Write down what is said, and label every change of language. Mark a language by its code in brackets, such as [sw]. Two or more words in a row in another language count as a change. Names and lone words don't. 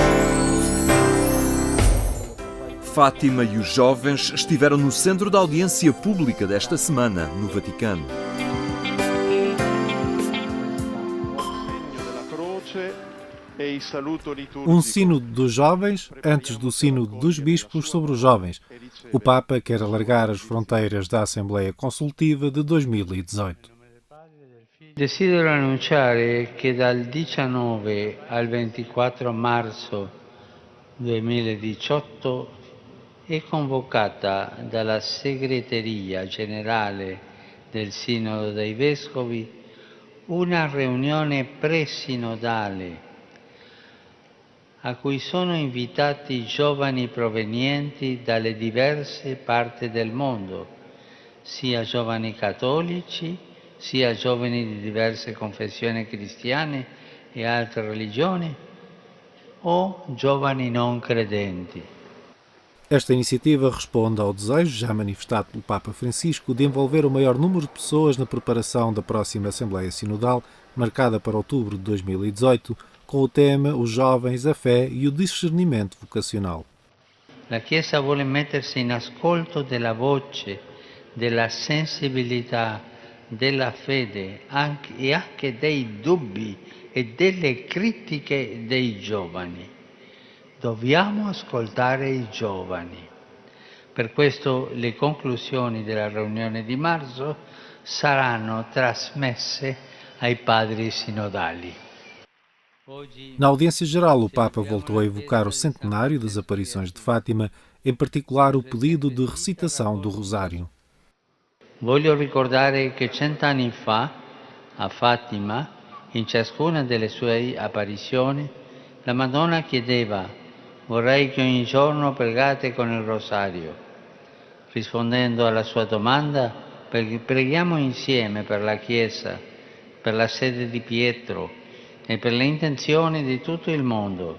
[pt] Fátima e os jovens estiveram no centro da audiência pública desta semana, no Vaticano. Um sínodo dos jovens antes do sínodo dos bispos sobre os jovens. O Papa quer alargar as fronteiras da Assembleia Consultiva de 2018. [it] Desidero annunciare che dal 19 al 24 marzo 2018 è convocata dalla Segreteria Generale del Sinodo dei Vescovi una riunione presinodale a cui sono invitati giovani provenienti dalle diverse parti del mondo, sia giovani cattolici, sia giovani di diverse confessioni cristiane e altre religioni, o giovani non credenti. [pt] Esta iniciativa responde ao desejo já manifestado pelo Papa Francisco de envolver o maior número de pessoas na preparação da próxima Assembleia Sinodal, marcada para outubro de 2018, com o tema Os Jovens, a Fé e o Discernimento Vocacional. [it] La Chiesa vuole mettersi in ascolto della voce, della sensibilità, della fede e anche dei dubbi e delle critiche dei giovani. Dobbiamo ascoltare i giovani. Per questo le conclusioni della riunione di marzo saranno trasmesse ai padri sinodali. [pt] Na audiência geral, o Papa voltou a evocar o centenário das aparições de Fátima, em particular o pedido de recitação do Rosário. [it] Voglio ricordare che 100 anni fa, a Fatima, in ciascuna delle sue apparizioni, la Madonna chiedeva: vorrei che ogni giorno pregate con il Rosario. Rispondendo alla sua domanda, preghiamo insieme per la Chiesa, per la sede di Pietro e per le intenzioni di tutto il mondo.